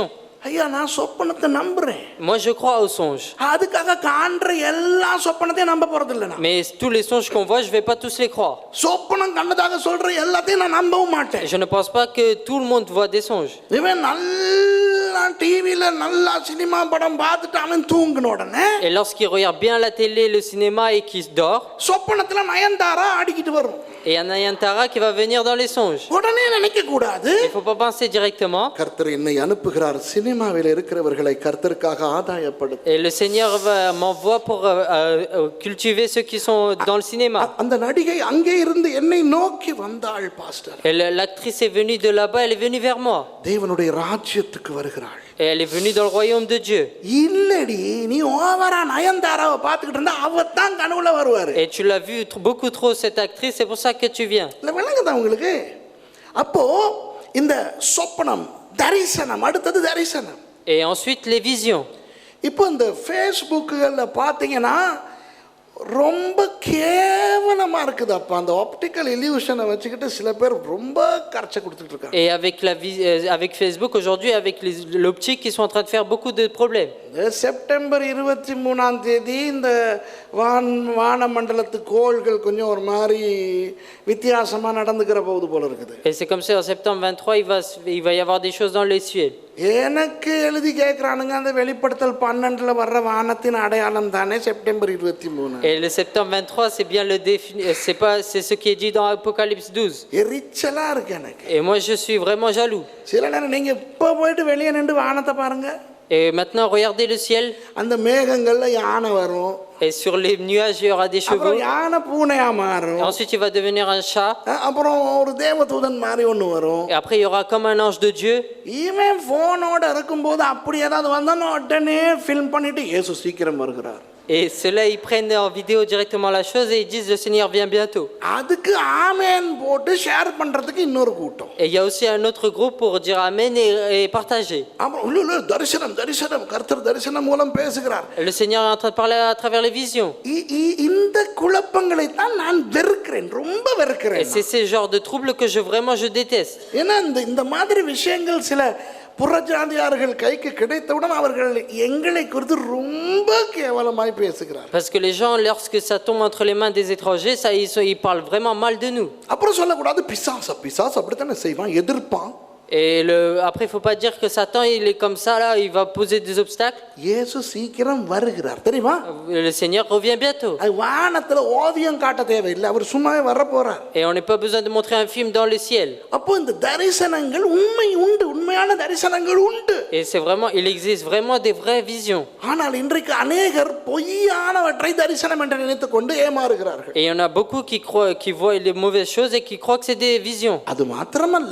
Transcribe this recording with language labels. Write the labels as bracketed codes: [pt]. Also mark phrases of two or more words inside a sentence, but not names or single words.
[ta] ஐயா நான் சொப்பனத்தை நம்புறேன். [fr] Moi je crois au songe. [ta] அதுக்காக காண்ற எல்லா சொப்பனத்தையும் நம்ப போறது இல்ல நான். [fr] Mais tous les songes qu'on voit, je vais pas tous les croire. [ta] சொப்பனம் கண்டதாக சொல்ற எல்லாத்தையும் நான் நம்பவும் மாட்டேன். [fr] Je ne pense pas que tout le monde voit des songes. [ta] இவன் நல்லா டிவில நல்லா சினிமா படம் பார்த்துட்டு அவன் தூங்குன உடனே [fr] Et lorsqu'il regarde bien la télé, le cinéma et qu'il dort, [ta] சொப்பனத்துல நயன்தாரா ஆடிக்கிட்டு வரும். [fr] et il y a Nayantara qui va venir dans les songes. [ta] உடனே நினைக்க கூடாது, [fr] Il faut pas penser directement. [ta] கர்த்தர் என்னை அனுப்புகிறார் சினிமாவில் இருக்கிறவர்களை கர்த்தருக்காக ஆதாயப்படுத்த. [fr] Et le Seigneur m'envoie pour cultiver ceux qui sont dans le cinéma. [ta] அந்த நடிகை அங்கே இருந்து என்னை நோக்கி வந்தாள் பாஸ்டர். [fr] Et l'actrice est venue de là-bas, elle est venue vers moi. [ta] தேவனுடைய ராஜ்யத்துக்கு வருகிறாள். [fr] Et elle est venue dans le royaume de Dieu. [ta] இல்லடி நீ ஓவரா நயன்தாராவை பார்த்துக்கிட்டு இருந்தா அவதான் கனவுல வருவாரு. [fr] Et tu l'as vu beaucoup trop cette actrice, c'est pour ça que tu viens. [ta] இல்ல விளங்குதா உங்களுக்கு? அப்போ இந்த சொப்பனம் தரிசனம், அடுத்தது தரிசனம். [fr] Et ensuite les visions. [ta] இப்போ இந்த ஃபேஸ்புக்குகள்ல பார்த்தீங்கன்னா ரொம்ப கேவலமா இருக்குது. அப்ப அந்த [en] optical illusion [ta] வச்சுக்கிட்டு சில பேர் ரொம்ப கர்ச்சை கொடுத்துட்டு இருக்காங்க. [fr] Et avec Facebook aujourd'hui, avec l'optique, ils sont en train de faire beaucoup de problèmes. [ta] செப்டம்பர் 23ஆம் தேதி இந்த வானமண்டலத்து கோள்கள் கொஞ்சம் ஒரு மாதிரி வித்தியாசமா நடந்துக்கிற போது போல இருக்குது. [fr] Et c'est comme ça en septembre 23, il va y avoir des choses dans les cieux. [ta] எனக்கு எழுதி கேட்குறானுங்க அந்த வெளிப்படுத்தல் 12ல் வர்ற வானத்தின் அடையாளம் தானே செப்டம்பர் 23. [fr] Et le septembre 23, c'est bien c'est ce qui est dit dans Apocalypse 12. [ta] எரிச்சலா இருக்கு எனக்கு. [fr] Et moi, je suis vraiment jaloux. [ta] சில நேரம் நீங்க இப்போ போயிட்டு வெளியே நின்று வானத்தை பாருங்க. [fr] Et maintenant, regardez le ciel. [ta] அந்த மேகங்கள்ல யானை வரும். [fr] Et sur les nuages, il y aura des chevaux. [ta] அப்புறம் யானை பூனையா மாறும். [fr] Et ensuite, il va devenir un chat. [ta] அப்புறம் ஒரு தேவதூதன் மாதிரி ஒன்று வரும். [fr] Et après, il y aura comme un ange de Dieu. [ta] இவன் போனோட இருக்கும்போது அப்படி ஏதாவது வந்தாலும் உடனே ஃபில்ம் பண்ணிட்டு இயேசு சீக்கிரம் வருகிறார். [fr] Et ceux-là, ils prennent en vidéo directement la chose et ils disent le Seigneur vient bientôt. [ta] அதுக்கு ஆமென் போட்டு ஷேர் பண்றதுக்கு இன்னொரு கூட்டம். [fr] Et il y a aussi un autre groupe pour dire amen et partager. [ta] அப்புறம் உள்ள தரிசனம் தரிசனம் கர்த்தர் தரிசனம் மூலம் பேசுகிறார். [fr] Le Seigneur est en train de parler à travers les visions. [ta] இந்த குழப்பங்களை தான் நான் வெறுக்கிறேன், ரொம்ப [fr] Et [ta] வெறுக்கிறேன். [fr] c'est ce genre de troubles que je déteste. [ta] ஏன்னா இந்த மாதிரி விஷயங்கள் சில புறஜாதியார்கள் கைக்கு கிடைத்தவுடன் அவர்கள் எங்களை குறித்து ரொம்ப கேவலமாய் பேசுகிறார். [fr] Parce que les gens, lorsque ça tombe entre les mains des étrangers, ils parlent vraiment mal de nous. [ta] அப்புறம் சொல்லக்கூடாது பிசாசு பிசாசு அப்படித்தானே செய்வான், எதிர்ப்பான். [fr] Et après, il ne faut pas dire que Satan, il est comme ça, là, il va poser des obstacles. [ta] இயேசு சீக்கிரம் வருகிறார் தெரியுமா? [fr] Le Seigneur revient bientôt. [ta] அது வானத்துல ஓவியம் காட்ட தேவையில்லை, அவர் சும்மாவே வர போறார். [fr] Et on n'a pas besoin de montrer un film dans le ciel. [ta] அப்போ இந்த தரிசனங்கள் உண்மை உண்டு, உண்மையான தரிசனங்கள் உண்டு. [fr] Et il existe vraiment des vraies visions. [ta] ஆனால் இன்றைக்கு அநேகர் பொய்யானவற்றை தரிசனம் என்று நினைத்துக் கொண்டு ஏமாறுகிறார்கள். [fr] Et il y en a beaucoup qui voient les mauvaises choses et qui croient que c'est des visions. [ta] அது மாத்திரமல்ல,